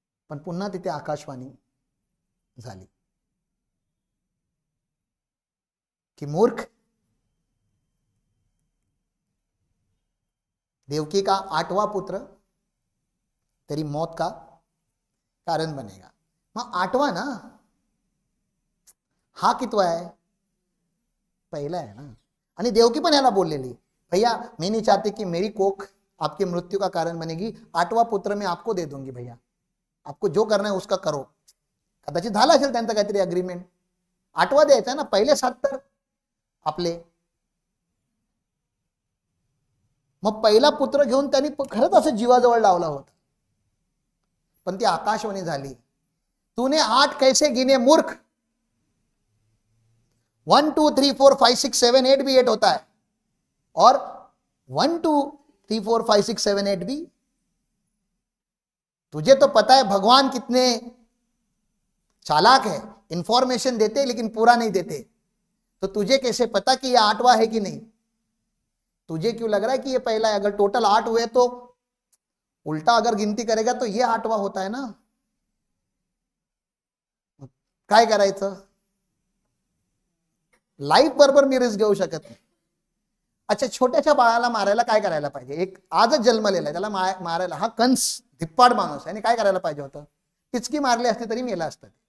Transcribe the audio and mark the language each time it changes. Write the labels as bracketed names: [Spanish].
[Marathi] पण पुन्हा तिथे आकाशवाणी झाली की [Hindi] मूर्ख, देवकी का 8वां पुत्र तेरी मौत का कारण बनेगा. [Marathi] मग 8वां ना, हा कितवा आहे, पहिला आहे ना. आणि देवकी पण याला बोललेली, [Hindi] भैया मैं नहीं चाहती कि मेरी कोख आपकी मृत्यू का कारण बनेगी, 8वां पुत्र मैं आपको दे दूंगी भैया, आपको जो करना है उसका करो. [Marathi] कदाचित झाला असेल त्यांचं काहीतरी अग्रीमेंट. 8वां द्यायचा ना, पहिले 7 तर आपले. मग पहिला पुत्र घेऊन त्यांनी खरंच असं जीवाजवळ लावला होता. पण ती आकाशवाणी झाली, [Hindi] तूने 8 कैसे गिने मूर्ख, 1 2 3 4 5 6 7 8 भी 8 होता है, और 1 2 3 4 5 6 7 8 भी. तुझे तो पता है भगवान कितने चालाक है, इंफॉर्मेशन देते लेकिन पूरा नहीं देते, तो तुझे कैसे पता कि ये 8वां है कि नहीं. तुझे क्यों लग रहा है कि ये पहला है. अगर टोटल 8 हुए तो उल्टा अगर गिनती करेगा तो ये 8वां होता है ना. [Marathi] काय करायचं, लाईफ बरोबर मी रिस्क घेऊ शकत नाही. अच्छा, छोट्याशा बाळाला मारायला काय करायला पाहिजे, एक आजच जन्मलेला आहे त्याला मारायला, हा कंस धिप्पाड माणूस आहे, आणि काय करायला पाहिजे होतं, टिचकी मारली असती तरी मेला असतं.